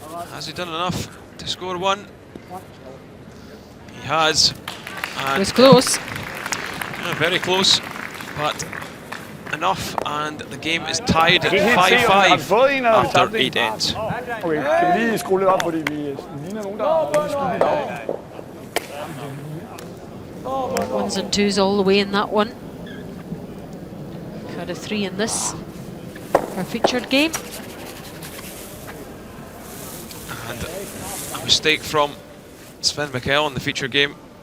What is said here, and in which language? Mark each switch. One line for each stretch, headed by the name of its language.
English: Has he done enough to score one? He has. It was close. Yeah, very close, but enough, and the game is tied at 5-5 after 8 ends.
Danish: Okay, kan vi lige skrue lidt op, fordi vi ligner nogen, der har skudt I dag.
English: Ones and twos all the way in that one. Had a 3 in this, our featured game. And a mistake from Sven Mikkel in the feature game.